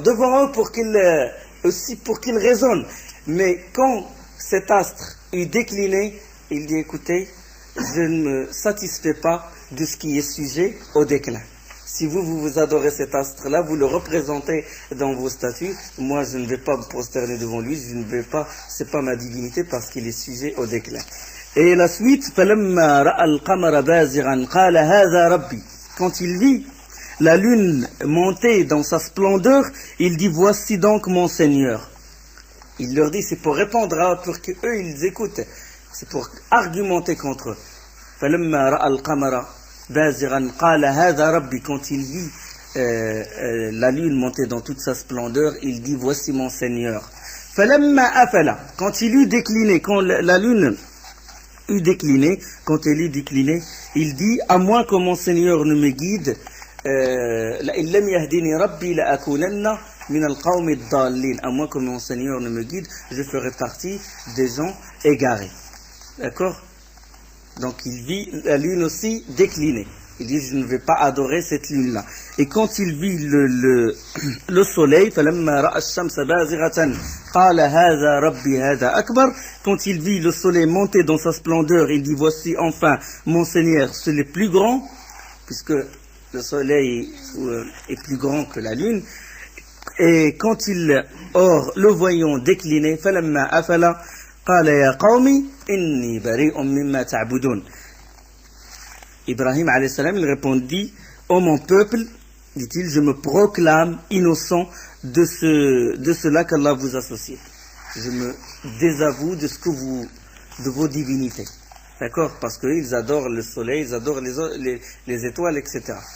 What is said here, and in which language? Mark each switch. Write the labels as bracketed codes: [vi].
[fr] Devant eux pour qu'il raisonne. Mais quand cet astre est décliné, il dit écoutez, je ne me satisfais pas de ce qui est sujet au déclin. Si vous adorez cet astre-là, vous le représentez dans vos statues, moi je ne vais pas me prosterner devant lui, je ne vais pas, c'est pas ma divinité parce qu'il est sujet au déclin. Et la suite, [ar] فَلَمَّا رَأَى الْقَمَرَ بَازِغًا قَالَ هَذَا رَبِّي. [fr] Quand il vit la lune montée dans sa splendeur, il dit voici donc mon Seigneur. Il leur dit, c'est pour répondre à eux, pour qu'eux ils écoutent, c'est pour argumenter contre eux. [ar] فَلَمَّا رَأَى الْقَمَرَ بَازِغًا قَالَ هَذَا رَبِّي. [fr] Quand il vit la lune montée dans toute sa splendeur, il dit voici mon Seigneur. [ar] فَلَمَّا أَفَلَ. [fr] Quand il eut décliné, quand la lune eut décliné, quand elle eut décliné, il dit à moins que mon Seigneur ne me guide, [ar] لَإِنْ لَمْ يَهْدِنِي رَبِّي لَأَكُونَنَّ مِنَ الْقَوْمِ الضَّالِّينَ. [fr] À moins que mon Seigneur ne me guide, je ferai partie des gens égarés. D'accord? Donc il vit la lune aussi déclinée. Il dit je ne vais pas adorer cette lune-là. Et quand il vit le soleil, [ar] فَلَمَّا رَأَى الشَّمْسَ بَازِغَةً قَالَ هَذَا رَبِّي هَذَا أَكْبَرُ. [fr] Quand il vit le soleil monter dans sa splendeur, il dit voici enfin mon Seigneur, c'est le plus grand, puisque le soleil est plus grand que la lune. Et quand le voyant décliner, [ar] فَلَمَّا أَفَلَ قَالَ يَا قَوْمِ إِنِّي بَرِيءٌ مِّمَّا تَعْبُدُونَ. [fr] Ibrahim alayhi salam, il répondit ô mon peuple, dit-il, je me proclame innocent de cela qu'Allah vous associe. Je me désavoue de vos divinités. D'accord? Parce qu'ils adorent le soleil, ils adorent les étoiles, etc.